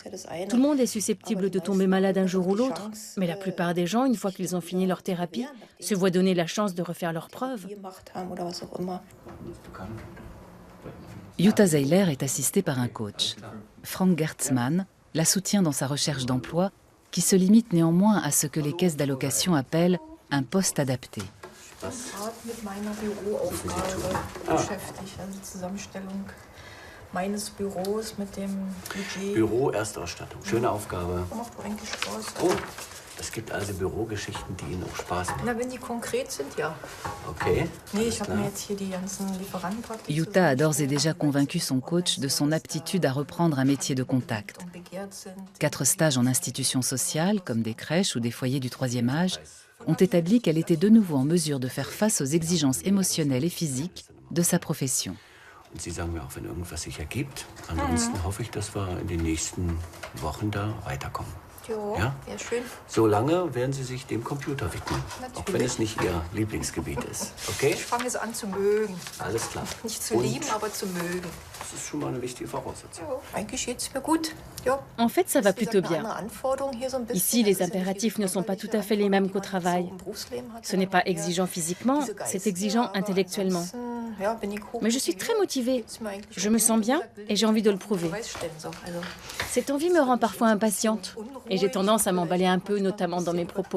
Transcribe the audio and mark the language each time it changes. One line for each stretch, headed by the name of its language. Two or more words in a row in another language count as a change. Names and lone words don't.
French: Tout le monde est susceptible de tomber malade un jour ou l'autre, mais la plupart des gens, une fois qu'ils ont fini leur thérapie, se voient donner la chance de refaire leurs preuves. Jutta Zeiler est assistée par un coach. Frank Gertzmann la soutient dans sa recherche d'emploi, qui se limite néanmoins à ce que les caisses d'allocation appellent un poste adapté.
German: Büro, Erstausstattung. Schöne Aufgabe. Oh, es gibt also Bürogeschichten, die Ihnen auch Spaß machen. Na, wenn die konkret sind, ja. Okay. Nee, ich habe mir jetzt hier die ganzen Lieferantenpakete.
French: Jutta a d'ores et déjà convaincu son coach de son aptitude à reprendre un métier de contact. 4 stages en institutions sociales, comme des crèches ou des foyers du 3e âge, ont établi qu'elle était de nouveau en mesure de faire face aux exigences émotionnelles et physiques de sa profession.
German: Und Sie sagen mir auch, wenn irgendwas sich ergibt. Ansonsten hoffe ich, dass wir in den nächsten Wochen da weiterkommen. Ja, ja, schön. Solange werden Sie sich dem Computer widmen. Natürlich. Auch wenn es nicht Ihr Lieblingsgebiet ist. Okay? Ich fange es an zu mögen. Alles klar. Nicht zu lieben, aber zu mögen. Das ist schon mal eine wichtige Voraussetzung. Ja, eigentlich geht's mir gut. Ja.
French: En fait, ça va plutôt bien. Ici, les impératifs ne sont pas tout à fait les mêmes qu'au travail. Ce n'est pas exigeant physiquement, c'est exigeant intellectuellement. Mais je suis très motivée. Je me sens bien et j'ai envie de le prouver. Cette envie me rend parfois impatiente et j'ai tendance à m'emballer un peu, notamment dans mes propos.